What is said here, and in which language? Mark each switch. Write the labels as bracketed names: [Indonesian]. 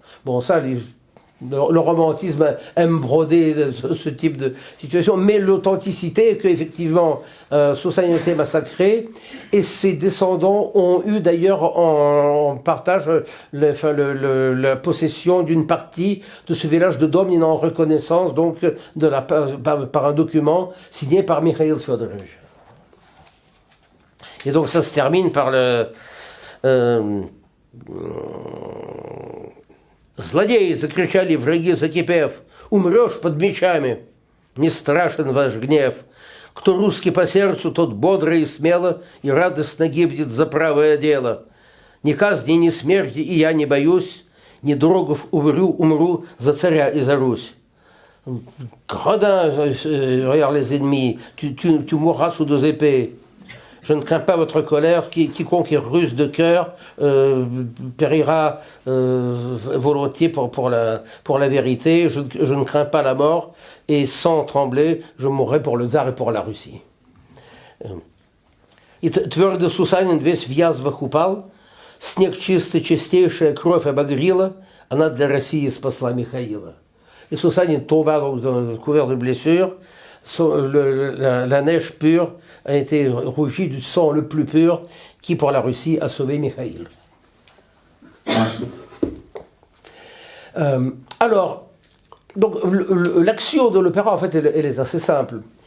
[French] Bon ça, le romantisme aime broder ce type de situation, mais l'authenticité est qu'effectivement, Susanin a été massacré et ses descendants ont eu d'ailleurs en partage la possession d'une partie de ce village de Domnino en reconnaissance donc par un document signé par Mikhail Fyodorovich. Et donc ça se termine par le [Russian] «Злодеи!» — закричали враги, закипев. «Умрешь под мечами! Не страшен ваш гнев! Кто русский по сердцу, тот бодро и смело и радостно гибнет за правое дело. Ни казни, ни смерти и я не боюсь, ни другов умру за царя и за Русь». [French] Gredin, regarde les ennemis, tu mourras sous 2 épées. Je ne crains pas votre colère, quiconque est russe de cœur périra volontiers pour la vérité. Je ne crains pas la mort, et sans trembler, je mourrai pour le tsar et pour la Russie. [Russian] И твердо Сусанин весь в язвах упал, снег чистый, чистейшая кровь обогрела, она для России спасла Михаила. [French] Et Susanin tomba donc couvert de blessures, la neige pure a été rougie du sang le plus pur qui, pour la Russie, a sauvé Mikhail. Alors, donc, l'action de l'opéra, en fait, elle est assez simple.